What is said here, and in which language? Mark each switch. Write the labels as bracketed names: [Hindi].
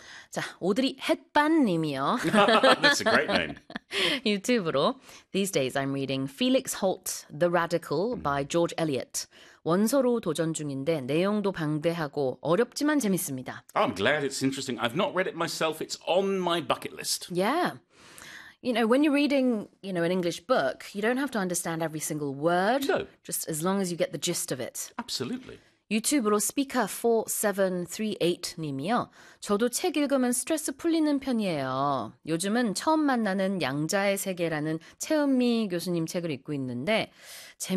[Korean] 자, 오드리 햇반님이요. [English] That's a great name. [Korean] 유튜브로 [English] These days I'm reading Felix Holt, The Radical by George Eliot. [Korean] 원서로 도전 중인데 내용도 방대하고 어렵지만 재밌습니다. [English] I'm glad it's interesting. I've not read it myself. It's on my bucket list. Yeah. You know, when you're reading, you know, an English book, you don't have to understand every single word. No. Just as long as you get the gist of it. Absolutely. [Korean] 유튜브로 speaker4738님이요. 저도 책 읽으면 스트레스 풀리는 편이에요. 요즘은 처음 만나는 양자의 세계라는 최은미 교수님 책을 읽고 있는데 재미